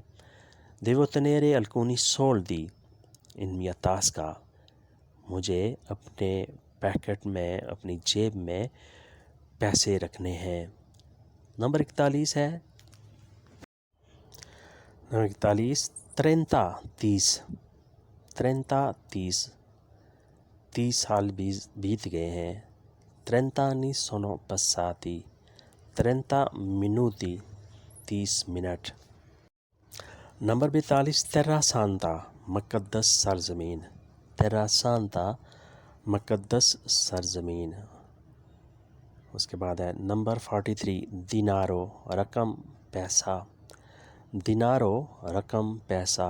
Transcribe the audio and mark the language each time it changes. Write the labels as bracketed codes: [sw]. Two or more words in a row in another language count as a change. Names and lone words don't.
[it] devo tenere alcuni soldi in mia tasca, [ur] مجھے اپنے پیکٹ میں، اپنی جیب میں پیسے رکھنے ہیں۔ نمبر 41 ہے، نمبر 41 30، 30 سال بیت گئے ہیں۔ [it] 30 anni sono passati، 30 minuti، 30 منٹ۔ [ur] نمبر 42 [it] terra santa, [ur] مقدس سرزمین، [it] terra santa, [ur] مقدس سرزمین۔ اس کے بعد ہے نمبر 43 دینارو، رقم، پیسہ، دینارو رقم، پیسہ۔